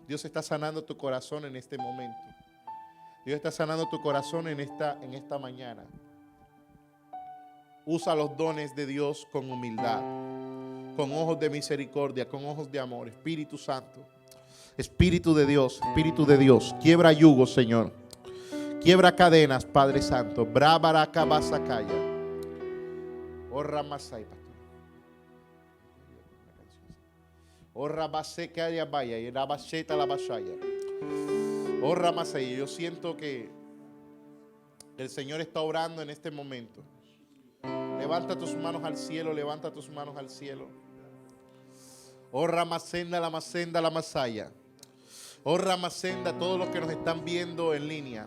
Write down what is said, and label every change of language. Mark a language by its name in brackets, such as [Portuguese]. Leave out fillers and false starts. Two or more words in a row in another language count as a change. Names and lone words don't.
[Spanish] Dios está sanando tu corazón en este momento. Dios está sanando tu corazón en esta mañana. Usa los dones de Dios con humildad, con ojos de misericordia, con ojos de amor. Espíritu Santo, Espíritu de Dios, quiebra yugos, Señor. Quiebra cadenas, Padre Santo. Brabaraka basakaya. Oh Ramasai, pastor. Oh Rabasekaya vaya y Rabasheta la basaya. Oh Ramasai, yo siento que el Señor está obrando en este momento. Levanta tus manos al cielo, levanta tus manos al cielo. Oh Ramasenda, la Masaya. Oh Ramasenda, todos los que nos están viendo en línea.